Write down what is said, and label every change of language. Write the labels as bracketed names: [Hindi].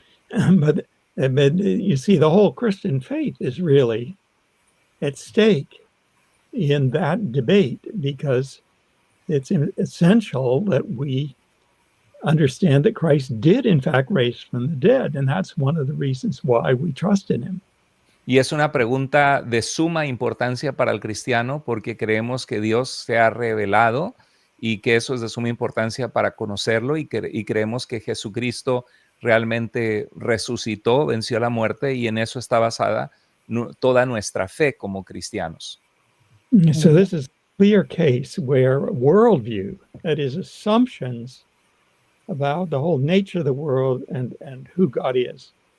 [English] But you see, the whole Christian faith is really at stake in that debate, because it's essential that we understand that Christ did in fact raise from the dead, and that's one of the reasons why we trust in him. [Spanish] Y es una pregunta de suma importancia para el cristiano porque creemos que Dios se ha revelado y que eso es de suma importancia para conocerlo y creemos que Jesucristo realmente resucitó, venció la muerte y en eso está basada toda nuestra fe como cristianos. [English] So this is a clear case where worldview, that is assumptions about the whole nature of the world and who God is.